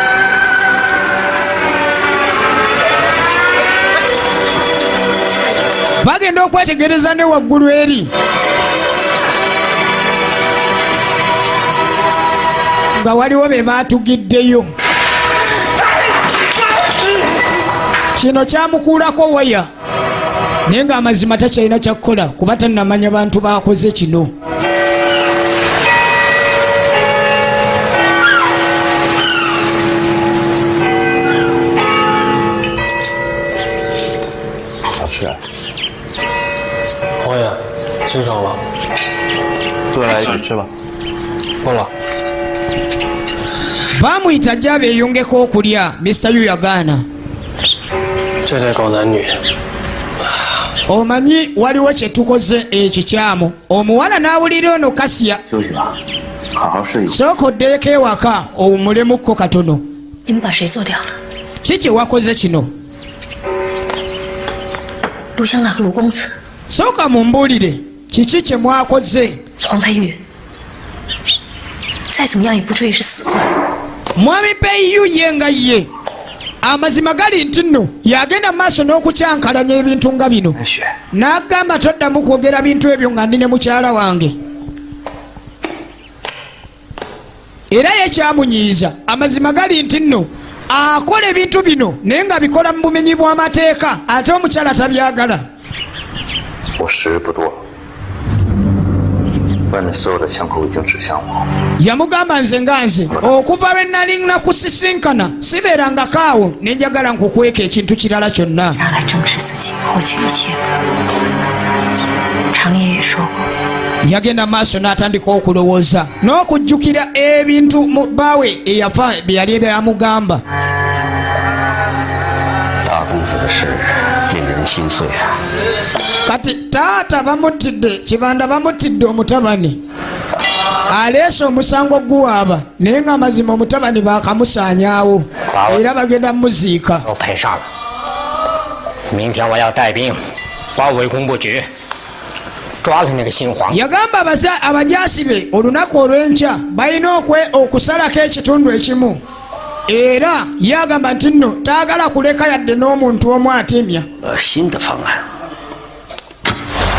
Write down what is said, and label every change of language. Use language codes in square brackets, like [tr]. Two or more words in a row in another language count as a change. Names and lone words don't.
[lg] bagenda okwetegereza ne waggulu eri nga waliwo be baatugiddeyo. kino kyamukuulako waya naye nga amazima takyalina kyakukola kuba tannamanya bantu bakoze kino. [zh] 黄爷，清爽了，再来一点吃吧。够了。 [lg] bamuyita ajja beeyongeko okulya. Mr. Yu yagaana. [zh] 这对狗男女。 [lg] omanyi waliwo kye tukoze ekikyamu. omuwala n'awulira ono kasya. sooka oddeyeko ewaka owumulemu katono. kiki wakoze kino? [zh] 陆香兰和卢公子。 [lg] sooka mumbuulire kiki kye mwakoze? [zh] 黄佩玉，再怎么样也不至于是死罪。 [lg] mwami Peiyu ye nga ye amazima gali nti nno yagenda maaso n'okukyankalanya ebintu nga bino n'agamba toddamu kwogera bintu ebyo nga ndi ne mukyala wange. era ye kyamunyiiza amazima gali nti nno akola ebintu bino naye nga bikola mu bumenyi bw'amateeka ate omukyala tabyagala. [zh] 我时日不多，外面所有的枪口已经指向我。 [lg] yamugamba nze nga nze okuva lwe nali nakusisinkana sibeerangako awo ne njagala nkukweka ekintu kirala kyonna. [zh] 拿来正视自己，获取一切。常爷也说过， [lg] yagenda maaso n'atandika okulowooza n'okujjukira ebintu bbaawe eyafa bye yali byamugamba. [zh] 大公子的事令人心碎啊！ [lg] kati taata bamuttidde kibanda bamuttidde omutabani aleese omusango guwaaba naye nga amazima omutabani bakamusaanyaawo era bagenda muziika. [zh] 都赔上了。明天我要带兵包围工部局，抓了那个新皇。 [lg] yagamba abajaasi be olunaku olw'enkya balina okusalako ekitundu ekimu era yagamba nti nno taagala kuleka yadde n'omuntu omu atemya. [zh] 新的方案。